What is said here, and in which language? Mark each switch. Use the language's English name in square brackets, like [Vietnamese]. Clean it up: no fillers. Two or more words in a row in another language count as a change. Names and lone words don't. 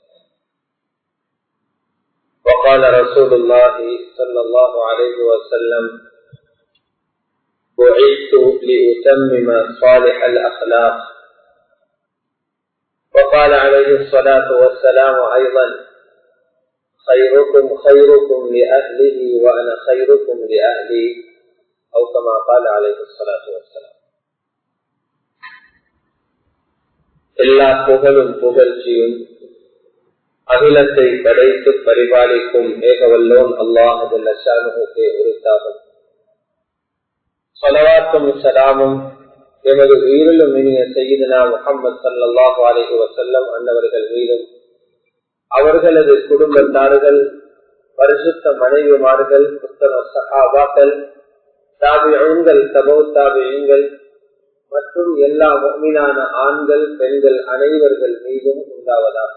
[Arabic] وقال رسول الله صلى الله عليه وسلم: بعثت لأتمم صالح الأخلاق. وقال عليه الصلاة والسلام أيضا: خيركم خيركم لأهله وأنا خيركم لأهلي، أو كما قال عليه الصلاة والسلام. [Tamil] எல்லா புகழும் புகழ்ச்சியும் அகிலத்தை படைத்து பரிபாலிக்கும் ஏகவல்லோன் அல்லாஹ் ஜல்ல ஷானுஹுக்கே உரித்தாகும். ஸலவாத்தும் ஸலாமும் எமது உயிரிலும் இனிய சய்யிதுனா முஹம்மது [Arabic] صلى الله عليه وسلم [Tamil] அன்னவர்கள் மீதும், அவர்களது குடும்பத்தார்கள், பரிசுத்த மனைவிமார்கள், உத்தம சஹாபாக்கள், தாபிஊன்கள், தபவு தாபிஈன்கள் மற்றும் எல்லா முஃமினான ஆண்கள் பெண்கள் அனைவர்கள் மீதும் உண்டாவதாக.